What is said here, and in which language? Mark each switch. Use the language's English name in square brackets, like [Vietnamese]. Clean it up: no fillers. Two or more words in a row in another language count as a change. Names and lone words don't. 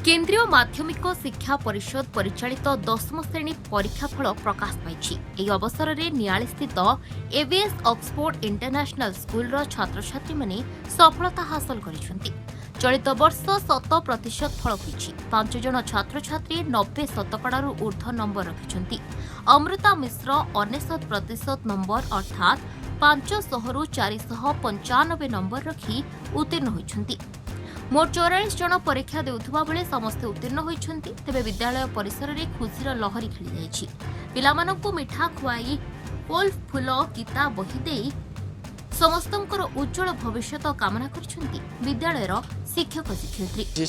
[Odia] କେନ୍ଦ୍ରୀୟ ମାଧ୍ୟମିକ ଶିକ୍ଷା ପରିଷଦ ପରିଚାଳିତ 10ମ ଶ୍ରେଣୀ ପରୀକ୍ଷାଫଳ ପ୍ରକାଶ ପାଇ। ଏହି ଅବସରରେ ନିଆଳି ସ୍ଥିତ ଏବିଏସ୍ ଅକ୍ସଫୋର୍ଡ ଇଣ୍ଟରନ୍ୟାସନାଲ ସ୍କୁଲର ଛାତ୍ରଛାତ୍ରୀ ମାନେ ସଫଳତା ହାସଲ କରିଛନ୍ତି। ଚଳିତ ବର୍ଷ 100% ଫଳ ହୋଇଛି। 5 ଜଣ ଛାତ୍ରଛାତ୍ରୀ 90 ଶତକଡ଼ାରୁ ଊର୍ଦ୍ଧ୍ୱ ନମ୍ବର ରଖିଛନ୍ତି। ଅମୃତା ମିଶ୍ର 99% ନମ୍ବର ଅର୍ଥାତ୍ 500ରୁ 495 ନମ୍ବର ରଖି ଉତ୍ତୀର୍ଣ୍ଣ ହୋଇଛନ୍ତି। ମୋଟ 44 ଜଣ ପରୀକ୍ଷା ଦେଉଥିବା ବେଳେ ସମସ୍ତେ ଉତ୍ତୀର୍ଣ୍ଣ ହୋଇଛନ୍ତି। ତେବେ ବିଦ୍ୟାଳୟ ପରିସର ରେ ଖୁସିର ଲହରୀ ଖେଳି ଯାଇଛି। ପିଲାମାନଙ୍କୁ ମିଠା ଖୁଆଇ ଫଳ ଫୁଲ ଗୀତା ବହି ଦେଇ ସମସ୍ତଙ୍କର ଉଜ୍ଜ୍ୱଳ ଭବିଷ୍ୟତ କାମନା କରୁଛନ୍ତି ବିଦ୍ୟାଳୟର ଶିକ୍ଷକ ଶିକ୍ଷୟିତ୍ରୀ।